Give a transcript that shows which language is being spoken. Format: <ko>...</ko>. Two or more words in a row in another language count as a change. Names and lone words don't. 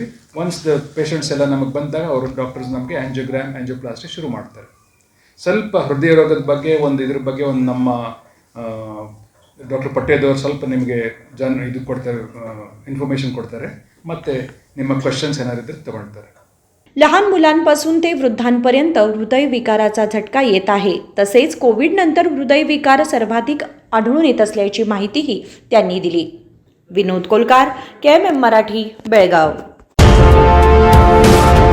<en>once the patients</en> <kn>ಎಲ್ಲ ನಮಗೆ ಬಂದಾಗ ಅವರು ಡಾಕ್ಟರ್ಸ್ ನಮಗೆ ಆ್ಯಂಜಿಯೋಗ್ರಾಮ್ ಆ್ಯಂಜಿಯೋಪ್ಲಾಸ್ಟಿ ಶುರು ಮಾಡ್ತಾರೆ। ಸ್ವಲ್ಪ ಹೃದಯ ರೋಗದ ಬಗ್ಗೆ ಇದ್ರ ಬಗ್ಗೆ ನಮ್ಮ ಡಾಕ್ಟರ್ ಪಟ್ಟೇದವರು ಸ್ವಲ್ಪ ನಿಮಗೆ ಇನ್ಫಾರ್ಮೇಷನ್ ಕೊಡ್ತಾರೆ ಮತ್ತು ನಿಮ್ಮ ಕ್ವೆಶನ್ಸ್ ಏನಾದ್ರು ಇದ್ದರೆ ತಗೊಳ್ತಾರೆ।</kn> <mr>लहान मुलांपासून ते वृद्धांपर्यंत हृदयविकाराचा झटका येत आहे। तसेच कोविडनंतर हृदयविकार सर्वाधिक आढळून येत असल्याची माहितीही त्यांनी दिली। विनोद कोलकार, केएमएम मराठी, बेळगाव।</mr>